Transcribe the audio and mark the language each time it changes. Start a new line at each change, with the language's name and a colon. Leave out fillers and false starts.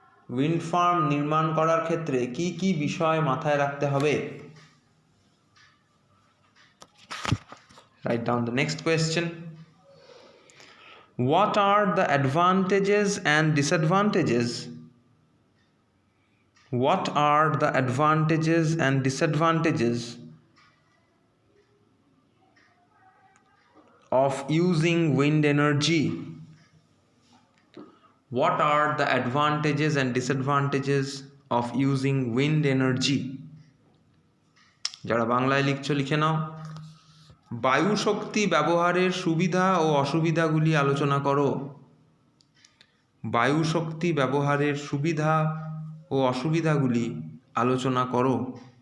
Bangla: Wind farm নির্মাণ করার ক্ষেত্রে কি কি বিষয় মাথায় রাখতে হবে?
English: Write down the next question. What are the advantages and disadvantages? What are the advantages and disadvantages of using wind energy? What are the advantages and disadvantages of using wind energy?
Bangla: যারা বাংলায় লিখছো লিখে নাও। বায়ু শক্তি ব্যবহারের সুবিধা ও অসুবিধাগুলি আলোচনা করো। বায়ু শক্তি ব্যবহারের সুবিধা ও অসুবিধাগুলি আলোচনা করো।